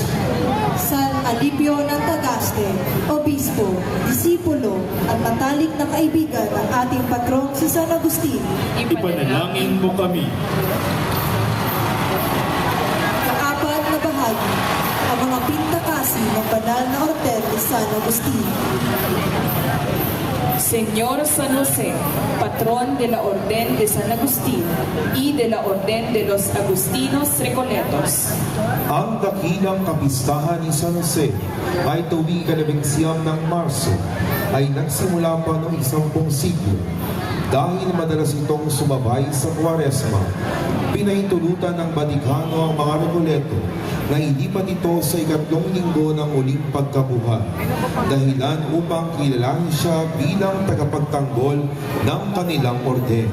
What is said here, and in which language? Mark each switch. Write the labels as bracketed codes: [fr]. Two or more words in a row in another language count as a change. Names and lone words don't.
[tl] San Alipio ng Tagaste, Obispo, Disipulo at matalik na kaibigan ng ating patron si San Agustin. Ipanalangin mo kami. pagpapalisi ng banal na Orden ni San Agustin. [es] Señor San José, patrón de la Orden de San Agustín y de la Orden de los Agustinos Recoletos. [tl] Ang dakilang kapistahan ni San Jose ay tuwing 19 ng Marso ay nagsimula pa noong 10 siglo. Dahil madalas itong sumabay sa Kwaresma, pinahintulutan ng Batikano ang mga Recoleto na ilipat ito sa 3 linggo ng muling pagkabuhay, dahilan upang kilalanin siya bilang tagapagtanggol ng kanilang orden.